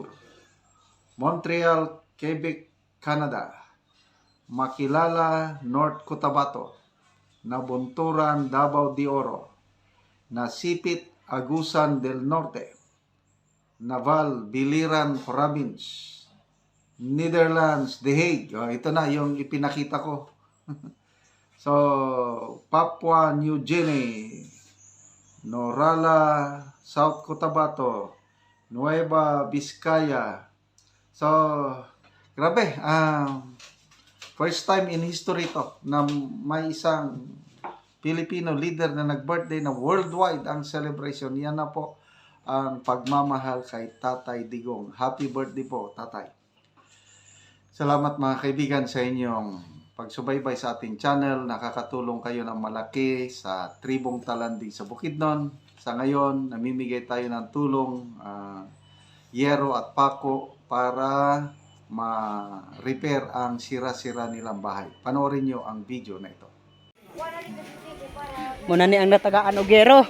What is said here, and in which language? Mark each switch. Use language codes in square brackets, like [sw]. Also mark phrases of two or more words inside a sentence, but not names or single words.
[tl] Montreal, Quebec, Canada. Makilala, North Cotabato. Nabunturan, Davao de Oro. Nasipit, Agusan del Norte. Naval, Biliran Province. Netherlands, The Hague. Ito na yung ipinakita ko. So, Papua New Guinea. Norala, South Cotabato. Nueva Vizcaya. So, grabe. [en] First time in history [tl] to na may isang Filipino leader na nag-birthday na worldwide ang celebration. Yan na po ang pagmamahal kay Tatay Digong. [en] Happy birthday [tl] po, Tatay. Salamat mga kaibigan sa inyong pagsubaybay sa ating channel. Nakakatulong kayo ng malaki sa tribong Talandi sa Bukidnon. Sa ngayon, namimigay tayo ng tulong, yero at pako para ma-repair ang sira-sira nilang bahay. Panoorin nyo ang video na ito. [ceb] Muna ni ang natagaan og yero.